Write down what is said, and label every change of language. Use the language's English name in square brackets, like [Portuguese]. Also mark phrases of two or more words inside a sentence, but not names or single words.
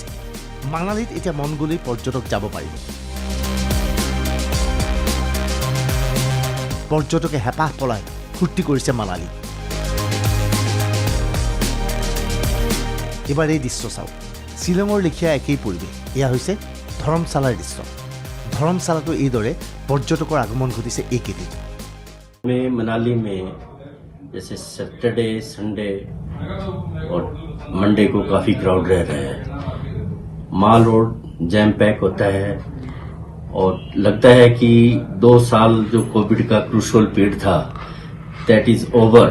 [Assamese] মানালীত এতিয়া মন গ'লেই পৰ্যটক যাব পাৰিব। পৰ্যটকে হেঁপাহ পলাই ফূৰ্তি কৰিছে মানালী। এবাৰ এই দৃশ্য চাওক, শ্বিলঙৰ লেখীয়া একেই পৰিৱেশ। এয়া হৈছে ধৰমশালাৰ দৃশ্য। ধৰমশালাটো এইদৰে পৰ্যটকৰ আগমন ঘটিছে এইকেইদিন। [Hindi] मनाली में जैसे [English] Saturday Sunday [Hindi] और मंडे को काफ़ी क्राउड रह रहा है। माल रोड जैम पैक होता है और लगता है कि 2 साल जो कोविड का [English] crucial period [Hindi] था [English] that is over.